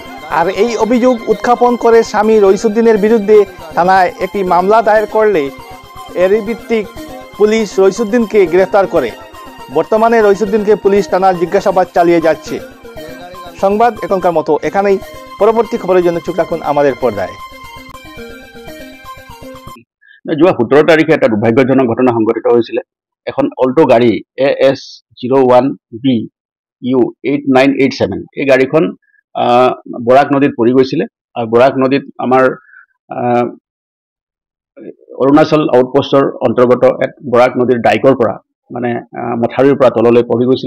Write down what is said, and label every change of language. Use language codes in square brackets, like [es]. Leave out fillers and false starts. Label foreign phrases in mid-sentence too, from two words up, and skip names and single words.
[bn] আর এই অভিযোগ উত্থাপন করে স্বামী রইসুদ্দিনের বিরুদ্ধে থানায় একটি মামলা দায়ের করলে এরই ভিত্তিক পুলিশ রইসুদ্দিনকে গ্রেফতার করে। বর্তমানে রইসুদ্দিনকে পুলিশ থানার জিজ্ঞাসাবাদ চালিয়ে যাচ্ছে। সংবাদ এখনকার মতো এখানেই। পরবর্তী খবরের জন্য চোখ রাখুন আমাদের পর্দায়। [as] যোৱা 17 তাৰিখে এটা দুৰ্ভাগ্যজনক ঘটনা সংঘটিত হৈছিলে। এখন অল্টো গাড়ী AS01BU8987 এই গাড়ীখন বৰাক নদীত পৰি গৈছিলে। আৰু বৰাক নদীত আমাৰ অৰুণাচল আউটপোষ্টৰ অন্তৰ্গত এক বৰাক নদীৰ ডাইকৰ পৰা মানে মথাউৰিৰ পৰা তললৈ পৰি গৈছিলে।